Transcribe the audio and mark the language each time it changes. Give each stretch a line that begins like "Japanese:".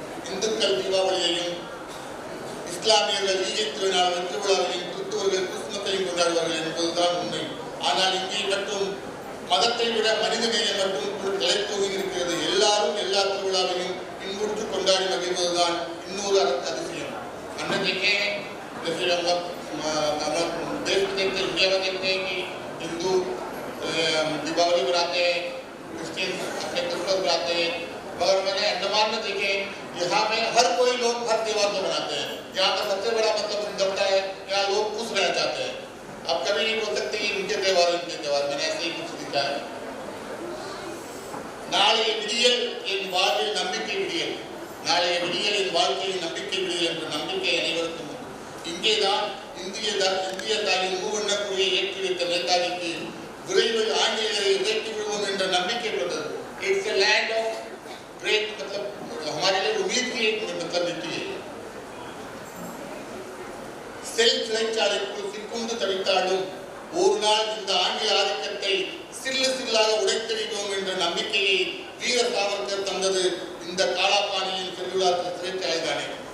Tamil: இந்துக்கள் தீபாவளியையும், இஸ்லாமியர்கள் ஈகை திருவிழாவையும், கிறிஸ்துவர்கள் கிறிஸ்துமஸையும் கொண்டாடுவார்கள் என்பதுதான் உண்மை. ஆனால் இங்கே மட்டும் மதத்தை விட மனிதநேயம் மட்டும் தலைத்தூங்கி இருக்கிறது. எல்லாரும் எல்லா திருவிழாவையும் இன்புற்று கொண்டாடி மகிழ்வதுதான் இன்னொரு அதிசயம்.
Hindi: अन्य देखें जैसे हम देश में देखते हैं, इंडिया में देखते हैं कि हिंदू दीपावली मनाते हैं, क्रिश्चियन अपने क्रिसमस मनाते हैं, मगर मैंने अंडमान में देखे यहाँ में हर कोई लोग हर त्योहार को मनाते हैं. यहाँ का सबसे बड़ा मतलब सुंदरता है, यहाँ लोग खुश रहना चाहते हैं. आप कभी नहीं बोल सकते कि इनके त्योहार मैंने ऐसे ही कुछ लिखा है.
Tamil: நாளைய விடியல் என் வாழ்வில் நம்பிக்கை விடியல், நாளைய விடியல் என் வாழ்க்கையில் நம்பிக்கை விடியல் என்ற நம்பிக்கை அனைவருக்கும். இங்கேதான் இந்திய தாயின் மூவண்ண கொடியை ஏற்றி வைத்த நேதாஜிக்கு விரைவில் ஆங்கிலேயரை உதைத்து விடுவோம் என்ற நம்பிக்கை கொண்டது.
English: it's a land of great
Hindi: मतलब हमारे लिए उम्मीद की एक मतलब नीति है.
Tamil: செல் சிறைச்சாலைக்குள் சிக்குண்டு தவித்தாலும் ஒரு நாள் இந்த ஆங்கில ஆதிக்கத்தை சில்லு சில்லாக உடைத்தெறிவோம் என்ற நம்பிக்கையை வீர சாவர்கர் தந்தது இந்த காலாபாணியின் செல்லுலார் சிறைச்சாலை தானே.